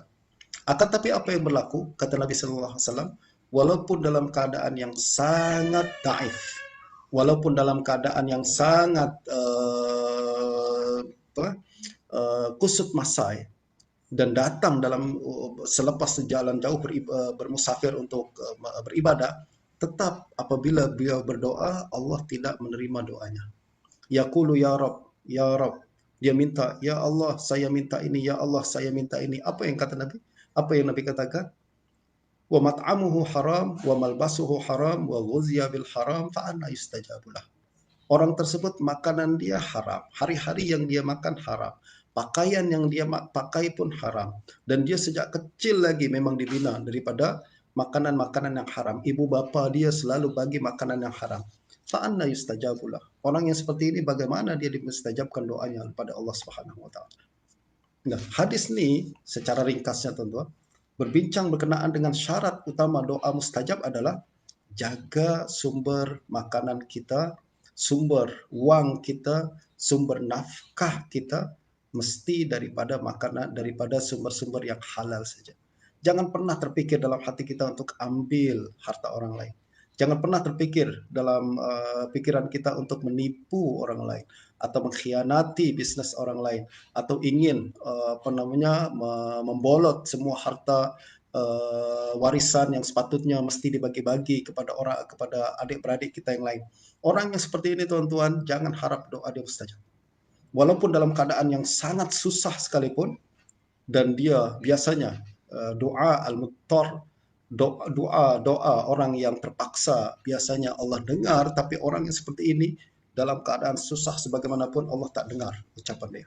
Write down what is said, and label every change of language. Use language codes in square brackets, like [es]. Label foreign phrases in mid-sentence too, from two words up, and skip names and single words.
[ms] Akan tapi apa yang berlaku? Kata Nabi [ar] صلى الله عليه وسلم, [ms] walaupun dalam keadaan yang sangat daif, walaupun dalam keadaan yang sangat kusut masai, dan datang selepas sejalan jauh bermusafir untuk beribadah, tetap apabila beliau berdoa, Allah tidak menerima doanya. [ar] يقول يا رب، يا رب. [ms] Dia minta, [ar] يا الله [ms] saya minta ini, [ar] يا الله [ms] saya minta ini. Apa yang kata Nabi? Apa yang Nabi katakan? [ar] ومطعمه حرام، وملبسه حرام، وغذي بالحرام، فأنى يستجاب له. [ms] Orang tersebut makanan dia haram, hari-hari yang dia makan haram, pakaian yang dia pakai pun haram, dan dia sejak kecil lagi memang dibina daripada makanan-makanan yang haram. Ibu bapa dia selalu bagi makanan yang haram. [ar] فأنى يستجاب له. [ms] Orang yang seperti ini bagaimana dia dimustajabkan doanya kepada Allah [ar] سبحانه وتعالى. [ms] Nah, hadis ini secara ringkasnya teman-teman berbincang berkenaan dengan syarat utama doa mustajab adalah jaga sumber makanan kita, sumber uang kita, sumber nafkah kita mesti daripada makanan, daripada sumber-sumber yang halal saja. Jangan pernah terpikir dalam hati kita untuk ambil harta orang lain. Jangan pernah terpikir dalam pikiran kita untuk menipu orang lain atau mengkhianati bisnis orang lain atau ingin membolot semua harta warisan yang sepatutnya mesti dibagi-bagi kepada adik-beradik kita yang lain. Orang yang seperti ini tuan-tuan, jangan harap doa dia mustajab. Walaupun dalam keadaan yang sangat susah sekalipun, dan dia biasanya doa al-muttar, doa orang yang terpaksa biasanya Allah dengar, tapi orang yang seperti ini dalam keadaan susah sebagaimanapun Allah tak dengar ucapan dia.